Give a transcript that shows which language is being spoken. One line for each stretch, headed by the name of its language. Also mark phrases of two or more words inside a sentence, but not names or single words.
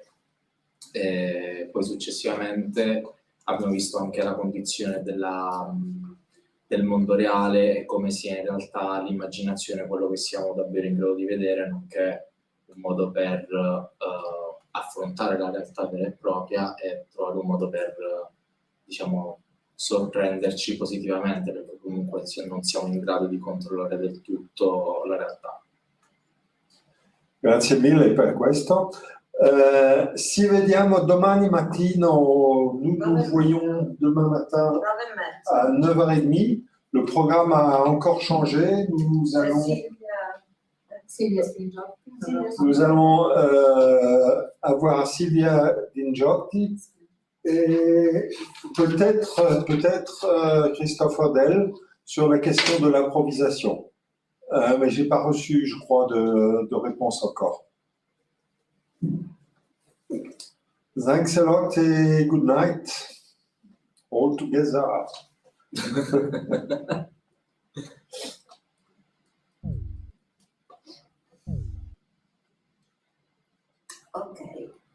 Italian: Poi successivamente abbiamo visto anche la condizione del mondo reale e come sia in realtà l'immaginazione quello che siamo davvero in grado di vedere, nonché un modo per affrontare la realtà vera e propria e trovare un modo per, diciamo, sorprenderci positivamente, perché comunque non siamo in grado di controllare del tutto la realtà. Grazie mille per questo. Ci vediamo domani mattino,
French: nous voyons demain matin à 9h30. Le programme a encore changé. Nous allons avoir Silvia Dingiotti et peut-être Christophe Odel sur la question de l'improvisation. Mais je n'ai pas reçu, je crois, de réponse encore.
English: Thanks a lot and good night, all together. Ok.